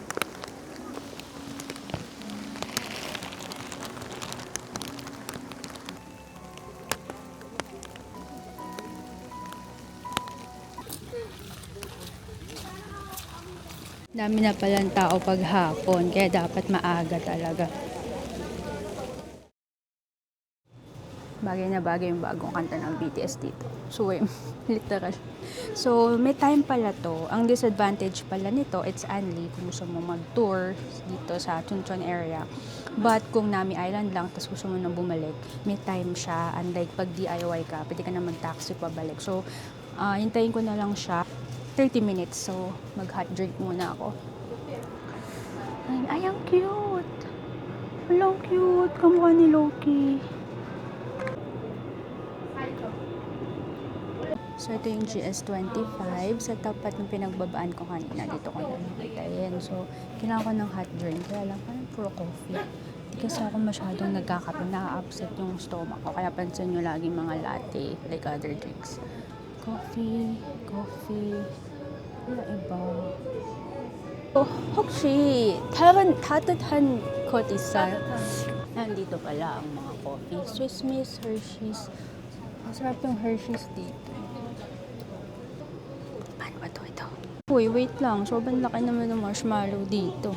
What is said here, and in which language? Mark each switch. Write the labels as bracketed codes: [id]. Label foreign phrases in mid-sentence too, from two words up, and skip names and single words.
[tl] Dami na palang tao pag hapon, kaya dapat maaga talaga. Bagay na bagay yung bagong kanta ng BTS dito. [en] Swim. Literal. [tl] So, may time pala to. Ang disadvantage pala nito, [en] it's only [tl] kung gusto mo mag-tour dito sa Chuncheon area. But kung Nami Island lang, tapos gusto mo nang bumalik, may time siya. Unlike pag DIY ka, pwede ka na mag-taxi pabalik. So, hintayin ko na lang siya. 30 minutes. So, mag- [en] hot drink [tl] muna ako. Ay, ang cute! Ang cute! Kamukha ni Loki. So, ito yung GS25 sa tapat ng pinagbabaan ko kanina. Dito ko na nakita yan. So, kailangan ko ng [en] hot drink. [tl] Kaya lang, parang puro coffee. Hindi kasi ako masyadong nagkakape. Na-upset yung stomach ko. Kaya pansin nyo lagi mga latte, [en] like other drinks. [tl] Coffee. Wala iba. [ko] 혹시 따뜻한 것 있어요? [tl] Nandito pala ang mga coffee. Swiss Miss, Hershey's. Masarap yung Hershey's dito. Ano ba ito? Uy, wait lang. Sobrang laki naman ng marshmallow dito.